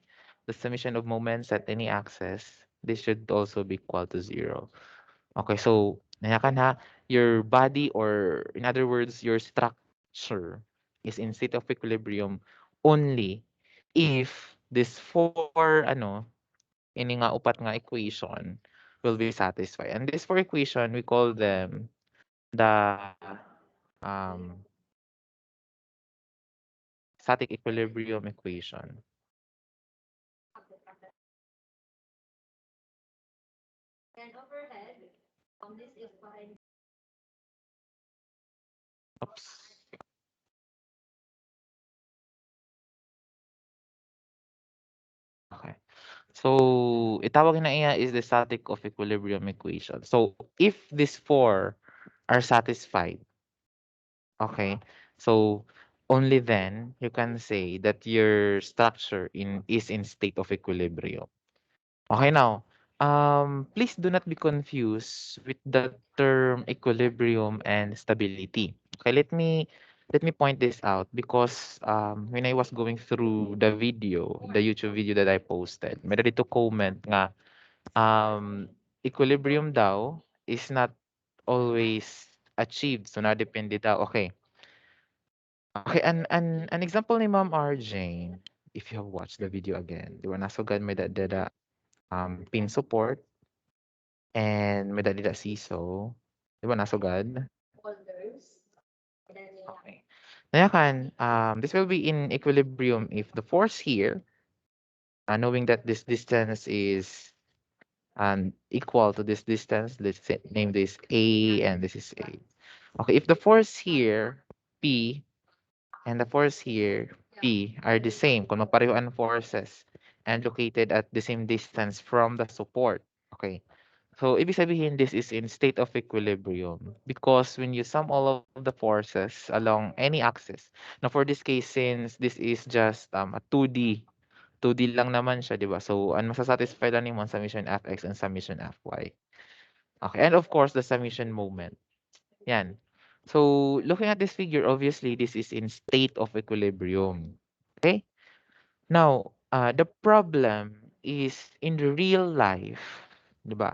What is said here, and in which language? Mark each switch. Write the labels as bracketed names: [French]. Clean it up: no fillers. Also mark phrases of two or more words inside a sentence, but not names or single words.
[English] The summation of moments at any axis, this should also be equal to zero. Okay, so [Waray] nanyakan ha, [English] your body, or in other words, your structure is in state of equilibrium only if this four [Waray] ini nga upat nga equation [English] will be satisfied. And this four equation, we call them the um, static equilibrium equation. Oops. Okay. So, [Waray] itawag na iya [English] is the static of equilibrium equation. So, if these four are satisfied, okay, so only then you can say that your structure is in state of equilibrium. Okay, now, Please do not be confused with the term equilibrium and stability. Okay, let me point this out because when I was going through the video, the YouTube video that I posted, [Waray] may dito comment nga equilibrium daw [English] is not always achieved. So [Waray] nadepende daw. [English] Okay. Okay, an example ni Ma'am RJ, if you have watched the video again, [Waray] di ba nasugad may dada [English] pin support [Waray] and may dada siso. Di ba nasugad? Okay. [Filipino] Ngayon, [English] this will be in equilibrium if the force here, knowing that this distance is equal to this distance, let's say, name this A and this is A. Okay, if the force here, P, and the force here, P, are the same, [Filipino] kung magpareho [English] forces, and located at the same distance from the support. Okay. So, [Filipino] ibig sabihin, [English] this is in state of equilibrium because when you sum all of the forces along any axis, now for this case, since this is just a 2D [Filipino] lang naman siya, di ba? [Waray] So, ang masasatisfy lang mo ang [English] summation fx and summation fy. Okay, and of course, the summation moment. [Filipino] Yan. [English] So, looking at this figure, obviously, this is in state of equilibrium. Okay? Now, the problem is in the real life, [Filipino] di ba?